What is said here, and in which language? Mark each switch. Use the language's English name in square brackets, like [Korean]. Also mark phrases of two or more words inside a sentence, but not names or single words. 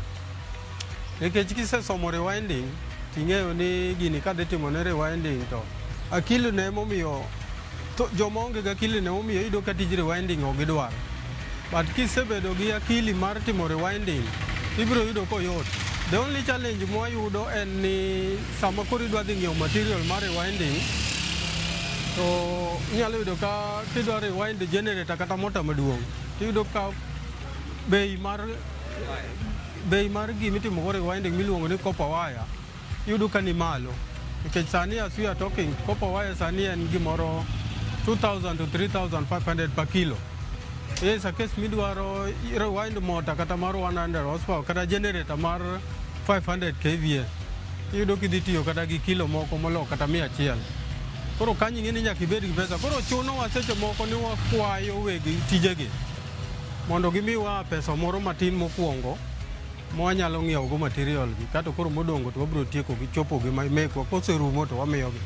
[Luo (Kenya and Tanzania)] Nikech kisesomo rewinding, ting'eyo ni gini kadhi timone rewinding to akili ne momiyo joma onge gi akili ne momiyo iyudo ka tij rewinding ok gidwaro. But kisebedo gi akili mar timo rewinding, ibiro yudo koyot. [English] The only challenge [Luo (Kenya and Tanzania)] mwayudo en ni sama koro idwa dhi ng'iewo material mar rewinding, to inyalo yudo ka kidwa [English] rewind generator [Luo (Kenya and Tanzania)] kata mota maduong', tiyudo ka bei mar gimitimo go rewinding miluongo ni [English] copper wire [Luo (Kenya and Tanzania)] iyudo ka ni malo. Nikech sani [English] as we are talking, copper wire [Luo (Kenya and Tanzania)] sani en gimoro [English] 2,000 to 3,500 per kilo. Yes, a case [Luo (Kenya and Tanzania)] midwaro rewind motor kata mar 100 horsepower kata generator mar 500 kVA. Iyudo kidhi tiyo kata gi kilo moko molo kata 100. Koro kanyi ng'eni nyaka ibed gi pesa. Koro chunowa seche moko ni wakwayo weg tijegi mondo gimiwa pesa moro matin mokwongo mwanyalo ng'iewo go material gi, kato koro modongo to wabiro tieko gi chopo gi mekwa, koserumo to wamiyo gi.